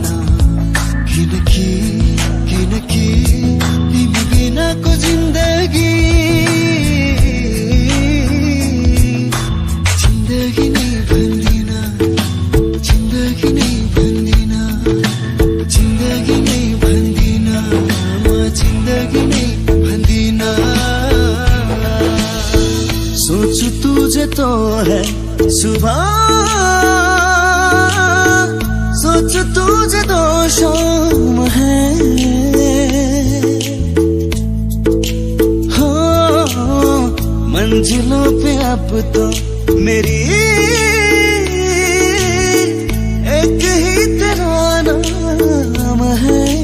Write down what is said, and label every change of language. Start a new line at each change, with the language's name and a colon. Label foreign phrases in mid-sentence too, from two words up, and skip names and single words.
Nepali: किनकि किनकि तिमी बिनाको जिन्दगी जिन्दगी नै भन्दिन, जिन्दगी नै भन्दिन, जिन्दगी नै भन्दिन, म जिन्दगी नै भन्दिन।
Hindi: सोच तुझे तो है सुबह, सोच तुझे तो शाम है। हो मंजिलों पे अब तो मेरी एक ही तेरा नाम है।